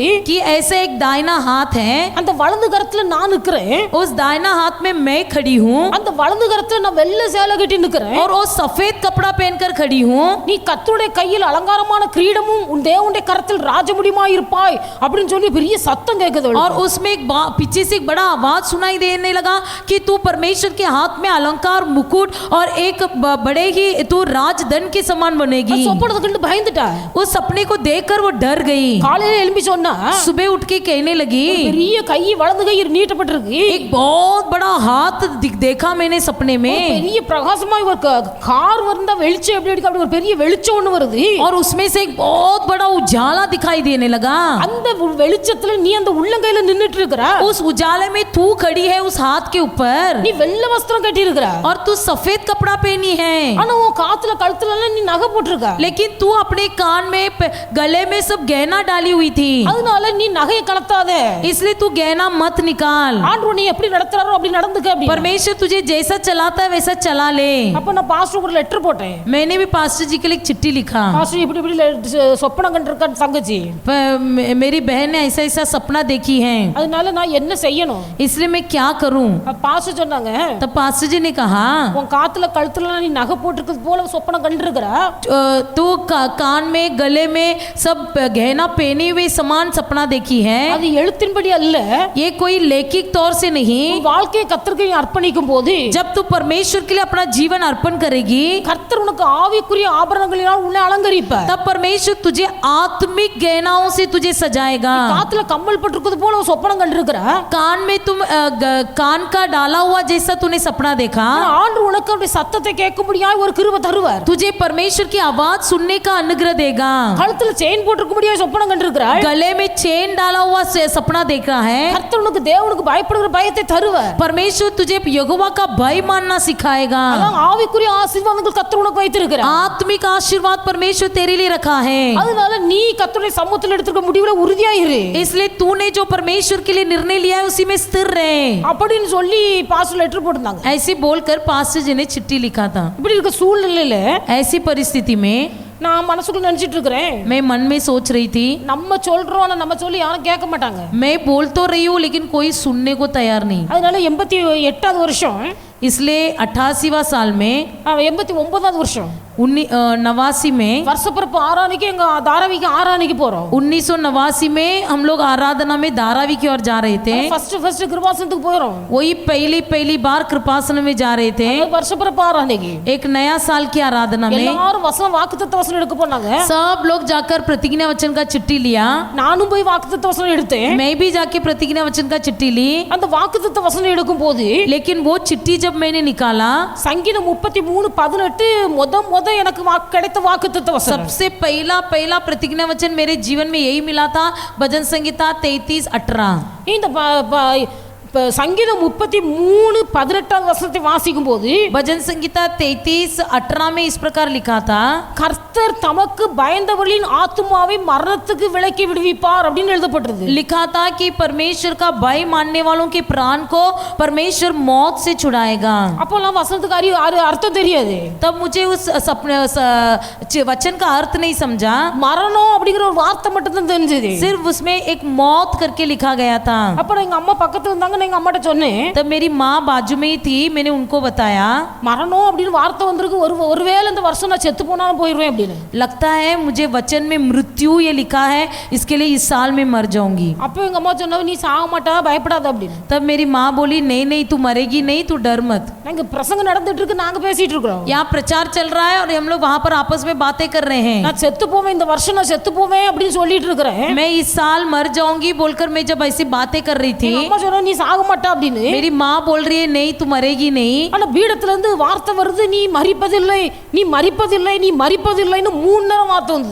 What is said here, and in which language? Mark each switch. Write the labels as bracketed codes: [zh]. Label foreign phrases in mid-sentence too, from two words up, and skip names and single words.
[hi] कि ऐसा एक दाहिना हाथ है. [ta] அந்த வலதுகரத்துல நான் நிக்கிறேன். [hi] उस दाहिना हाथ में मैं खड़ी हूँ [ta] அந்த வலதுகரத்துல நான் வெள்ளை சேலை கட்டி நிக்கிறேன். [hi] और वो सफेद कपड़ा पहनकर खड़ी हूँ. [ta] நீ கர்த்தருடைய கையில் அலங்காரமான கிரீடமும் உன் தேவனுடைய கரத்தில் ராஜமுடியுமாய் இருப்பாய் அப்படின்னு சொல்லி பெரிய சத்தம் கேட்குது. [hi] और उसमें एक पीछे से एक बड़ा आवाज सुनाई देने लगा कि तू परमेश्वर के हाथ में अलंकार, मुकुट और एक बड़े ही तू राजदंड के समान बनेगी. [ta] சொப்பனத்தை கண்டு பயந்துட்டா. [hi] उस सपने को देखकर वो डर गई. [ta] காலையில எழும்பி சொன்னா, [hi] सुबह उठ के कहने लगी, [ta] பெரிய கை வலது கை நீட்டப்பட்டிருக்கு. [hi] एक बहुत बड़ा हाथ देखा मैंने सपने में. [ta] பெரிய பிரகாசமாய் ஒரு கார் வந்தா வெளிச்சம் எப்படி இருக்கு, அப்படி ஒரு பெரிய வெளிச்சம் ஒண்ணு வருது. [hi] और उसमें से एक बहुत बड़ा उजाला दिखाई देने लगा. [ta] அந்த வெளிச்சத்துல நீ அந்த உள்ளங்கையில நின்னுட்டு இருக்கற. [hi] उस उजाले में तू खड़ी है उस हाथ के ऊपर. [ta] நீ வெள்ளை வஸ்திரம் கட்டி இருக்கற. [hi] और तू सफेद कपड़ा पहनी है. [ta] ஆனா உன் காத்துல கழுத்துல எல்லாம் நீ நகை போட்டுருக்க. [hi] लेकिन तू अपने कान में, गले में सब गहना डाली हुई थी. [ta] அதனால நீ நகையை கலத்தாத. [hi] इसलिए तू गहना मत निकाल. [ta] ஆண்டவர் நீ எப்படி நடத்துறாரோ அப்படி நடந்துக்க அப்படி. [hi] परमेश्वर तुझे जैसा चलाता है वैसा चला ले. [ta] அப்ப நான் பாஸ்டருக்கு ஒரு லெட்டர் போட்டேன். [hi] मैंने भी पास्टर जी के लिए एक चिट्ठी लिखा. [ta] பாஸ்டர் இப்படி இப்படி சொப்பனம் கண்டிருக்க தங்கச்சி. [hi] मेरी बहन ने ऐसा ऐसा सपना देखी है, [ta] அதனால நான் என்ன செய்யணும்? [hi] इसलिए मैं क्या करूं? [ta] பாஸ்டர் சொன்னாங்க, [hi] तब पास्टर जी ने कहा, [ta] உன் காத்துல கழுத்துல நீ நகை போட்டுருக்கிறது போல சொப்பனம் கண்டிருக்கிற. [hi] तू कान में, गले में सब गहना पहने हुए समान सपना देखी है. [ta] அது எழுத்தின்படி அல்ல. [hi] ये कोई लौकिक तौर से नहीं. [ta] வாழ்க்கையை கர்த்தருக்கு அர்ப்பணிக்கும் போது, [hi] जब तू परमेश्वर के लिए अपना जीवन अर्पण करेगी, [ta] கர்த்தர் உனக்கு ஆவிக்குரிய ஆபரணங்களினால் உன்னை அலங்கரிப்பார். [hi] तब परमेश्वर तुझे आत्मिक गहनाओं से तुझे सजाएगा. [ta] காத்துல கம்மல் போட்டுருக்கிறது போல சொப்பனம் கண்டிருக்கிற. [hi] कान में तुम कान का डाला हुआ जैसा तूने सपना देखा. [ta] ஆண்டவர் உனக்கு அப்படி சத்தத்தை கேட்கும்படியாய் ஒரு கிருபை தருவார். [hi] तुझे परमेश्वर की आवाज सुनने का अनुग्रह देगा। [ta] கழுத்துல செயின் போட்டிருக்க முடியாது சொப்பனம் கண்டிருக்கிறாள். [hi] गले में चेन डाला हुआ सपना देख रहा है। [ta] கர்த்தர் உனக்கு தேவனுக்கு பயப்படுகிற பயத்தை தருவார். [hi] परमेश्वर तुझे यहोवा का भय मानना सिखाएगा। [ta] அதான் ஆவிக்குரிய ஆசீர்வாதங்கள் கர்த்தர் உனக்கு வைத்திருக்கிறார். [hi] आत्मिक आशीर्वाद परमेश्वर तेरे लिए रखा है। [ta] அதனால நீ கர்த்தருடைய சமூகத்தில் எடுத்துக்க முடிவுல உறுதியா இரு. [hi] इसलिए तूने जो परमेश्वर के लिए निर्णय लिया है उसी में स्थिर रहे [ta] அப்படின்னு சொல்லி பாஸ்டர் லெட்டர் போட்டுருந்தாங்க. [hi] ऐसे बोलकर पास्टर जी ने चिट्ठी लिखा था। [ta] இப்படி இருக்க சூழ்நிலையில [hi] ऐसी परिस्थिति में [ta] நான் மனசுக்குள்ள நினைச்சிட்டு இருக்கிறேன், [hi] मैं मन में सोच रही थी [ta] நம்ம சொல்றோம் ஆனா நம்ம சொல்லி யாரும் கேட்க மாட்டாங்க. [hi] मैं बोल तो रही हूँ लेकिन कोई सुनने को तैयार नहीं। [ta] அதனால 88வது வருஷம், [hi] इसलिए 88वां साल में [ta] 89வது வருஷம் [hi] 89 में [ta] வருஷப்பிறப்பு ஆராதனைக்கு எங்க தாராவிக்கு ஆராதனைக்கு போறோம். [hi] 1989 में हम लोग आराधना में धारावी की ओर जा रहे थे। [ta] ஃபர்ஸ்ட் கிருபாசனத்துக்கு போறோம். [hi] वही पहली बार कृपासन में जा रहे थे, [ta] வருஷப்பிறப்பு ஆராதனைக்கு [hi] एक नया साल की आराधना में। [ta] எல்லாரும் வசனம் வாக்குத்தத்த வசனம் எடுக்க போனாங்க. [hi] सब लोग जाकर प्रतिज्ञा वचन का चिट्ठी लिया। [ta] நானும் போய் வாக்குத்தத்த வசனம் எடுத்தேன். [hi] मैं भी जाके प्रतिज्ञा वचन का चिट्ठी ली। [ta] அந்த வாக்குத்தத்த वचन எடுக்கும் போது [hi] लेकिन वो चिट्ठी जब मैंने निकाला, [ta] சங்கீதம் 33:18 முத எனக்கு கிடைத்த வாக்குத்தத்த वचन, [hi] सबसे पहला प्रतिज्ञा वचन मेरे जीवन में यही मिला था, भजन संहिता 33:18। [ta] இந்த சங்கீதம் 33:18 வசனத்தை வாசிக்கும் போது [hi] भजन संहिता 33:18 में इस प्रकार लिखा था, [ta] கர்த்தர் தமக்கு பயந்தவர்களின் ஆத்துமாவை மரணத்துக்கு விலக்கி விடுவிப்பார் அப்படின்னு எழுதப்பட்டிருக்கு. [hi] लिखा था कि परमेश्वर का भय मानने वालों के प्राण को परमेश्वर मौत से छुड़ाएगा। [ta] அப்போலாம் வசனத்துக்கு அர்த்தம் தெரியாது. [hi] तब मुझे उस वचन का अर्थ नहीं समझा, [ta] மரணம் அப்படிங்கிற ஒரு வார்த்தை மட்டும் தான் தெரிஞ்சது. [hi] सिर्फ उसमें एक मौत करके लिखा गया था। [ta] அப்புறம் எங்க அம்மா பக்கத்துல இருந்தாங்க, எங்க அம்மாட்ட சொன்னேன். [hi] तब मेरी माँ बाजू में ही थी, मैंने उनको बताया [ta] மரணம் அப்படின்னு வார்த்தை வந்திருக்கு, ஒருவேளை இந்த வருஷம் நான் செத்து போனாலும் போயிடுவேன் அப்படின்னு. [hi] लगता है मुझे वचन में मृत्यु ये लिखा है, इसके लिए इस साल में मर जाऊंगी। [ta] அப்போ எங்க அம்மா சொன்னாங்க, நீ சாக மாட்டா, பயப்படாத அப்படின்னு. [hi] तब मेरी माँ बोली, नहीं नहीं तू मरेगी नहीं, तू डर मत। [ta] நாங்க பிரசங்கம் நடந்துட்டு இருக்கு, நாங்க பேசிட்டு இருக்கோம், [hi] यहाँ प्रचार चल रहा है और हम लोग वहाँ पर आपस में बातें कर रहे हैं। [ta] நான் செத்து போவேன், இந்த வருஷம் நான் செத்து போவேன் அப்படின்னு சொல்லிட்டு இருக்கிறேன். [hi] मैं इस साल मर जाऊंगी बोलकर मैं जब ऐसी बातें कर रही थी, [ta] எங்க அம்மா சொன்னா நீ சாக மாட்டா அப்படின்னு. [hi] मेरी माँ बोल रही है नहीं तू मरेगी नहीं। [ta] ஆனா பீடத்துல இருந்து வார்த்தை வருது, நீ மரிப்பதில்லை, நீ மரிப்பதில்லை, நீ மரிப்பதில்லைன்னு 3 நேரம் வார்த்தை வந்தது।